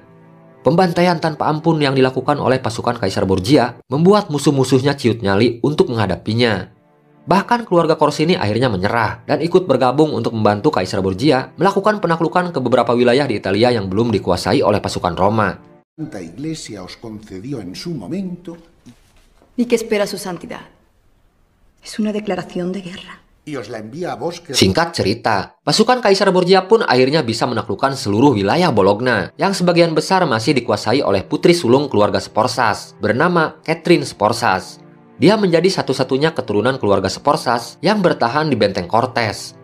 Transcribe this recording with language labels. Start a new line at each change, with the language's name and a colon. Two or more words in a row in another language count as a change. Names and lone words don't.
Indonesian: Pembantaian tanpa ampun yang dilakukan oleh pasukan Kaisar Borgia membuat musuh-musuhnya ciut nyali untuk menghadapinya. Bahkan keluarga Corsini akhirnya menyerah dan ikut bergabung untuk membantu Kaisar Borgia melakukan penaklukan ke beberapa wilayah di Italia yang belum dikuasai oleh pasukan Roma.
Spanish: ¿Y qué espera su santidad? Es una declaración de guerra.
Indonesian: Singkat cerita, pasukan Kaisar Borgia pun akhirnya bisa menaklukkan seluruh wilayah Bologna yang sebagian besar masih dikuasai oleh putri sulung keluarga Sforzas bernama Catherine Sforzas. Dia menjadi satu-satunya keturunan keluarga Sforzas yang bertahan di benteng Cortes.